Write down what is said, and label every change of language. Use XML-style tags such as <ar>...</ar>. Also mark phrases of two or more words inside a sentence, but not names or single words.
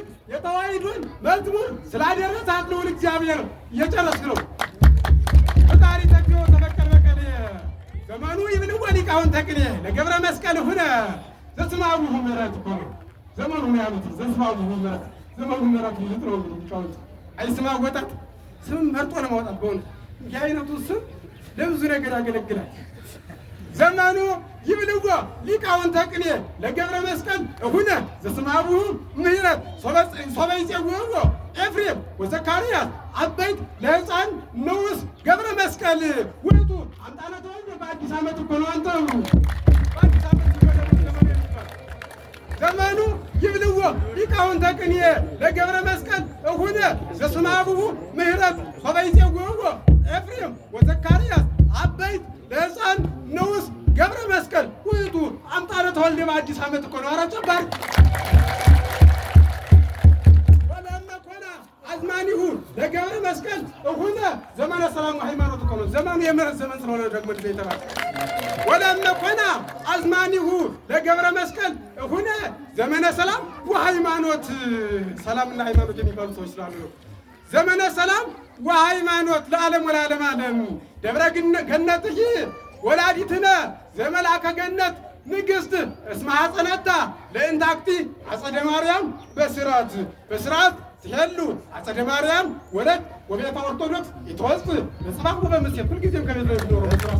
<am>የተዋሕዶን መዝሙር ስላደረሳት ልዑል እግዚአብሔር እየጨረስክ ነው። ፈጣሪ ተክዮ ተበቀል በቀል</am> <gez>ዘመኑ ይብልዎ ሊቃውንተ ቅኔ ለገብረ መስቀል ሁነ ዘስማቡ ምሕረት</gez> <am>እኮ ነው ዘመኑ ነው ያሉት።</am> <gez>ዘስማቡ ምሕረት ዘመኑ ምሕረት</gez> <am>ይሉት ነው ሊቃውንት። አይስማ ወጣት ስም መርጦ ለማውጣት በሆነ እንዲህ አይነቱ ስም ለብዙ ነገር ያገለግላል።</am> <gez>ዘመኑ ይብልዎ ሊቃውንተ ቅኔ ለገብረ መስቀል ሁነ ዘስማቡ ምሕረት ሶበ ይጼውዕዎ ኤፍሬም ወዘካርያስ አበይት ለሕፃን ንዑስ ገብረ መስቀል ውእቱ አምጣነ ተወልደ በአዲስ ዓመት</gez> <am>እኮ ነው። አንተ በአዲስ ዓመት</am> <gez>ዘመኑ ይብልዎ ሊቃውንተ ቅኔ ለገብረ መስቀል ሁነ ዘስማቡ ምሕረት ሶበ ይጼውዕዎ ኤፍሬም ወዘካርያስ አበይት ለሕፃን ንዑስ ገብረ መስቀል ውእቱ አምጣነ ተወልደ በአዲስ ዓመት</gez> <am>እኮ ነው። ኧረ ጨባር</am> <gez>አዝማኒሁ ለገብረ መስቀል ሁነ ዘመነ ሰላም ሃይማኖት</gez> <am>እኮ ነው። ዘመኑ የምሕረት ዘመን ስለሆነ ደግሞ የተባለ</am> <gez>ወለመ ኮነ አዝማኒሁ ለገብረ መስቀል ሁነ ዘመነ ሰላም ወሃይማኖት።</gez> <am>ሰላምና ሃይማኖት የሚባሉ ሰዎች ስላሉ ነው።</am> <gez>ዘመነ ሰላም ወሃይማኖት ለዓለም ወለዓለመ ዓለም ደብረ ገነትህ ወላዲትነ ዘመልአከ ገነት ንግሥት እስመ ሐጸነታ ለእንታክቲ አጸደ ማርያም በስርዓት ትሄሉ አጸደ ማርያም ወለት ወቤተ ኦርቶዶክስ ይትወስድ በጽባሁ በምስል</gez> <am>ሁልጊዜም ከቤት ነው የሚኖረው።</am>